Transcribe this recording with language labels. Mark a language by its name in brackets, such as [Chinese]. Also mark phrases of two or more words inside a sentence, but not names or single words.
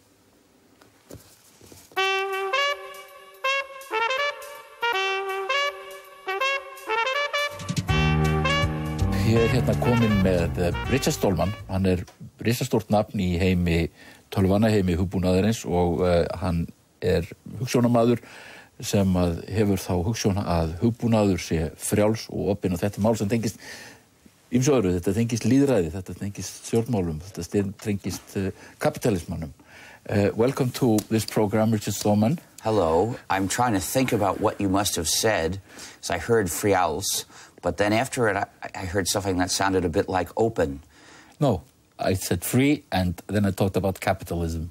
[Icelandic] Ég hérna kominn með Richard Stallman, hann risastórt nafn í heimi tölvana, heimi hugbúnaðarins og hann hugsjónamaður sem hefur þá hugsjón að hugbúnaður sé frjáls og opinn og þetta mál sem tengist ýmsu öðru, þetta tengist lýðræði, þetta tengist stjórnmálum, þetta tengist kapitalismannum. [English] Welcome to this program, Richard Stallman. Hello, I'm trying to think about what you must have said, so I heard frjáls. But then after it, I heard something that sounded a bit like open. No, I said free, and then I talked about capitalism.